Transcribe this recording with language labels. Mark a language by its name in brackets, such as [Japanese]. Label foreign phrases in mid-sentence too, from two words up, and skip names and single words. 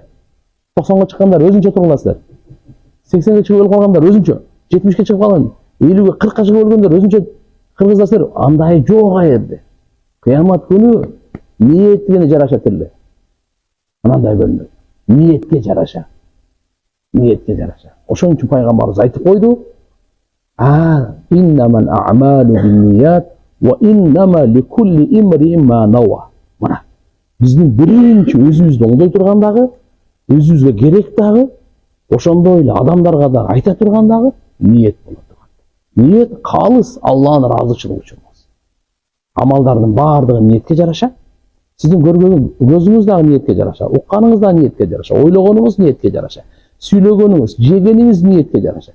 [Kyrgyz] 90га чыккандар өзүнчө туруңласыздар. 80ге чыгып өлүп калгандар өзүнчө, 70ге чыгып калган, 50ге 40ка чыгып өлгөндөр өзүнчө кыргыздаштар. Андай жок аерде. Кыямат күнү ниетке жараша тирилет. Анандай бөлүнөт. Ниетке жараша. Ниетке жараша. Ошон үчүн пайгамбарыбыз айтып койду. [Arabic] إنما الأعمال بالنيات وإنما لكل امرئ ما نوى. [Kyrgyz] Мына биздин биринчи өзүбүздү оңдой турган дагы, өзүбүзгө керек дагы, ошондой эле адамдарга да айта турган дагы ниет болот турган. Ниет калыс Алланын ыраазычылыгы үчүн болсун. Амалдардын баардыгы ниетке жараша. Сиздин көргөн көзүңүз дагы ниетке жараша, укканыңыз да ниетке жараша, ойлогонуңуз ниетке жараша, сүйлөгөнүңүз, жегениңиз ниетке жараша.